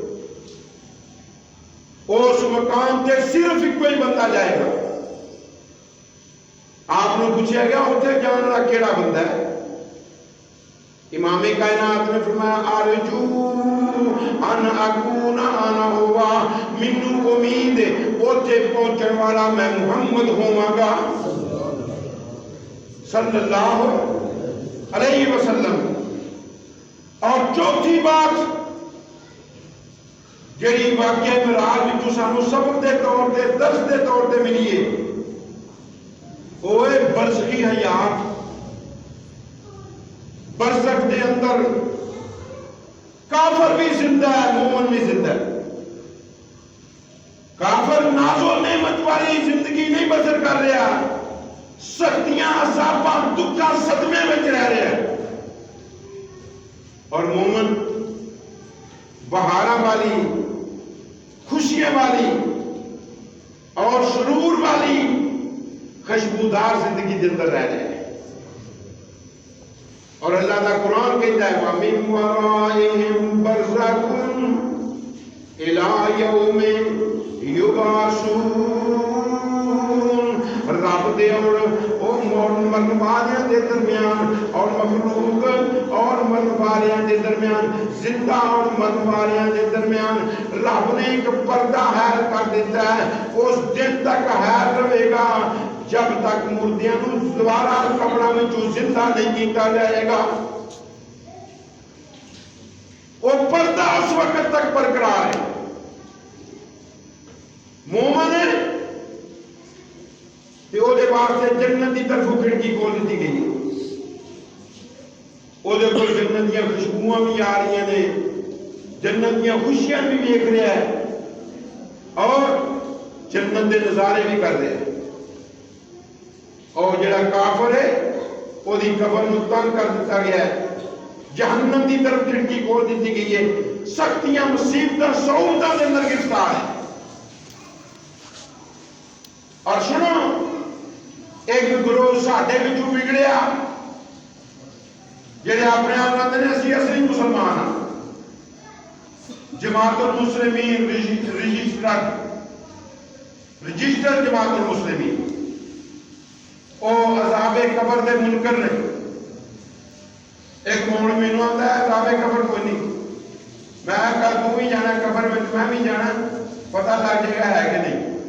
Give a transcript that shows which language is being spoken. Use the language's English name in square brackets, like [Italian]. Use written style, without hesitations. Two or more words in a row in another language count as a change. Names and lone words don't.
[Punjabi] اس مقام تے صرف ایک کوئی بندہ جائے گا۔ آپ نے پوچھا گیا اتنے جان والا کیڑا بندہ ہے؟ امام کائنات نے فرمایا [Arabic] آرجو ان اکون انا ہوا، [Punjabi] منو امید اوتے پہنچن والا میں محمد ہوں گا [Arabic] صلی اللہ علیہ وسلم۔ [Punjabi] اور چوتھی بات جڑی واقعہ معراج وچوں سانو سبق دے طور تے درس دے طور تے ملی ہے، وہ ہے برزخی حیات۔ برزخ دے اندر کافر بھی زندہ ہے، مومن بھی زندہ ہے۔ کافر ناز و نعمت والی زندگی نہیں بسر کر رہا، سختیاں عذاباں دکھاں صدمے میں رہ رہا ہے، اور مومن بہاراں والی، خوشیاں والی اور سرور والی خوشبودار زندگی دے اندر رہ رہے ہیں۔ [Urdu] اور اللہ کا قرآن کہتا ہے [Arabic] وَمِن وَرَائِهِمْ بَرْزَخٌ إِلَى يَوْمِ يُبْعَثُونَ۔ [Punjabi] رب دے اور مرن والیاں دے درمیان، اور مخلوق اور مرن والیاں دے درمیان، زندہ اور مرن والیاں دے درمیان رب نے ایک پردہ حائل کر دیتا ہے۔ اس دن تک حائل رہے گا جب تک مردیاں نو دوبارہ قبراں وچوں زندہ نہیں کیتا جائے گا۔ [Urdu] وہ پردہ اس وقت تک برقرار ہے۔ [Punjabi] مومن ہے تے او دے واسطے جنت دی طرف کھڑکی کھول دیتی گئی ہے، او دے کول جنت دیاں خوشبوئاں بھی آ رہی ہیں، جنت دیاں خوشیاں بھی دیکھ رہا ہے، اور جنت دے نظارے بھی کر رہے ہیں۔ اور جڑا کافر ہے وہ دی قبر نو تنگ کر دیتا گیا ہے، جہنم دی طرف کھڑکی کھول دیتی گئی ہے، سختیاں مصیبتاں صعوبتاں دے اندر گرفتار ہے۔ اور سنو، ایک گروہ ساڈے وچوں بگڑیا جڑے اپنے آپ کہندے نے اسی اصلی مسلمان ہاں، جماعت المسلمین رجسٹر جماعت المسلمین، او عذاب قبر دے منکر نے. ایک موڑ مینوں آتا ہے عذاب قبر کوئی نہیں، میں کل تو بھی جانا قبر میں بھی جانا، پتہ لگ جائے گا ہے کہ نہیں.